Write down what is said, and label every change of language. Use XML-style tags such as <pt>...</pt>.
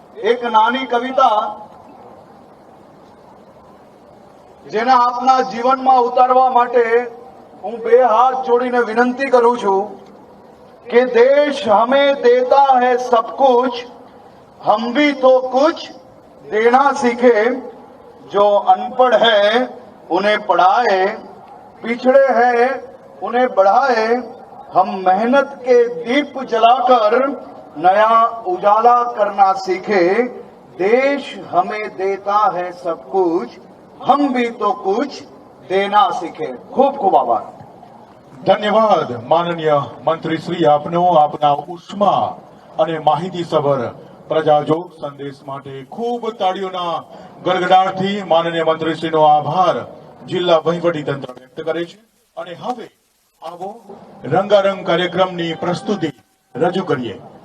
<gu>એક નાની કવિતા જેને આપના જીવનમાં ઉતારવા માટે હું બે હાથ જોડીને વિનંતી કરું છું कि</gu> <hi>देश हमें देता है सब कुछ, हम भी तो कुछ देना सीखे. जो अनपढ़ है उन्हें पढ़ाए, पिछड़े हैं उन्हें बढ़ाए. हम मेहनत के दीप जलाकर नया उजाला करना सीखे. देश हमें देता है सब कुछ, हम भी तो कुछ देना सीखे. खूब खूब आभार.</hi> <gu>ધન્યવાદ માનનીય મંત્રી શ્રી આપનો આપના ઉષ્મા અને માહિતીસભર પ્રજાજોગ સંદેશ માટે ખૂબ તાળીઓના ગડગડાટથી માનનીય મંત્રીશ્રીનો આભાર જિલ્લા વહીવટી તંત્ર વ્યક્ત કરે છે. અને હવે આવો રંગારંગ કાર્યક્રમની પ્રસ્તુતિ રજૂ કરીએ.</gu>